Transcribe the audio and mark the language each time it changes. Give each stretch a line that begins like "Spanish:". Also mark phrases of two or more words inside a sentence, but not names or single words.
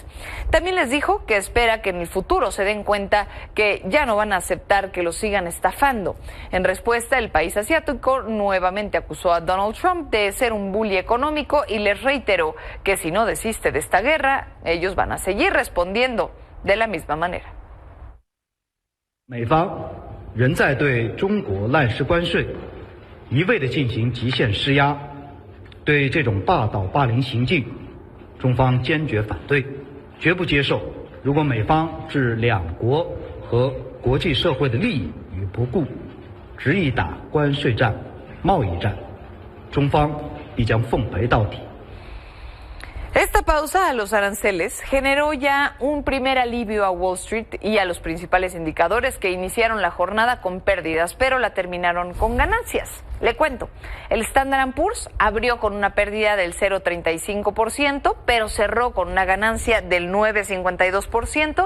Spanish: También les dijo que espera que en el futuro se den cuenta que ya no van a aceptar que los sigan estafando. En respuesta, el país asiático nuevamente acusó a Donald Trump de ser un bully económico y les reiteró que si no desiste de esta guerra, ellos van a seguir respondiendo de la misma manera.
Chinese: 美方仍在对中国滥施关税，一味地进行极限施压，对这种霸道霸凌行径，中方坚决反对，绝不接受。如果美方置两国和国际社会的利益于不顾，执意打关税战、贸易战，中方必将奉陪到底。
Spanish: Esta pausa a los aranceles generó ya un primer alivio a Wall Street y a los principales indicadores que iniciaron la jornada con pérdidas, pero la terminaron con ganancias. Le cuento, el Standard & Poor's abrió con una pérdida del 0,35%, pero cerró con una ganancia del 9,52%.